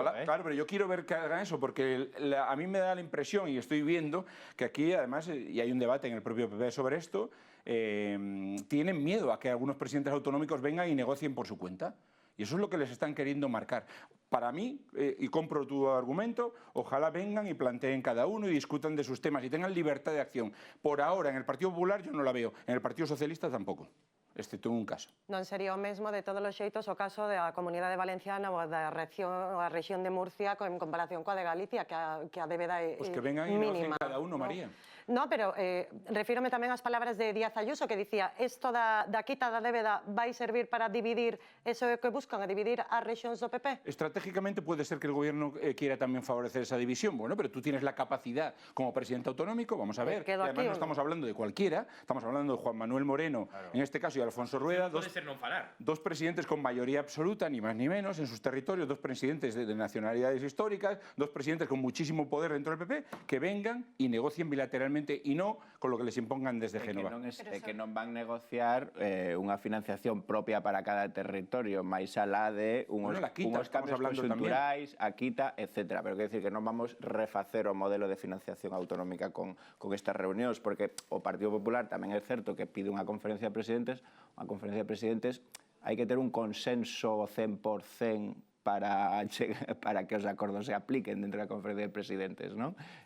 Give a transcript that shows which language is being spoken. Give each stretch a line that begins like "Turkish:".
Spanish: ojalá, claro, pero yo quiero ver que hagan eso, porque a mí me da la impresión, y estoy viendo, que aquí además, y hay un debate en el propio PP sobre esto, tienen miedo a que algunos presidentes autonómicos vengan y negocien por su cuenta. Y eso es lo que les están queriendo marcar. Para mí, y compro tu argumento, ojalá vengan y planteen cada uno y discutan de sus temas y tengan libertad de acción. Por ahora, en el Partido Popular yo no la veo, en el Partido Socialista tampoco, excepto en un caso.
Galician: Non sería o mesmo de todos os xeitos o caso da Comunidade Valenciana ou da rexión de Murcia en comparación coa de Galicia, que a débeda é mínima.
Spanish: Pues que vengan y negocien cada uno, María.
Galician: No, pero refírome tamén ás palabras de Díaz Ayuso, que dicía isto da quita da débeda vai servir para dividir eso que buscan, a dividir as rexións do PP?
Spanish: Estratégicamente puede ser que el gobierno quiera también favorecer esa división, bueno, pero tú tienes la capacidad como presidente autonómico, vamos a ver, y además no estamos hablando de cualquiera, estamos hablando de Juan Manuel Moreno, claro, en este caso, y y Alfonso Rueda,
Galician: Pode ser non falar.
Spanish: dos presidentes con mayoría absoluta, ni más ni menos, en sus territorios, dos presidentes de nacionalidades históricas, dos presidentes con muchísimo poder dentro del PP, que vengan y negocien bilateralmente y no con lo que les impongan desde Génova.
Galician: Que non van negociar unha financiación propia para cada territorio, máis alá de unhos cambios conxunturais, a quita, etc. Pero quero dicir que non vamos refacer o modelo de financiación autonómica con estas reunións, porque o Partido Popular tamén é certo que pide unha conferencia de presidentes, hai que ter un consenso 100% para que os acordos se apliquen dentro da conferencia de presidentes, non?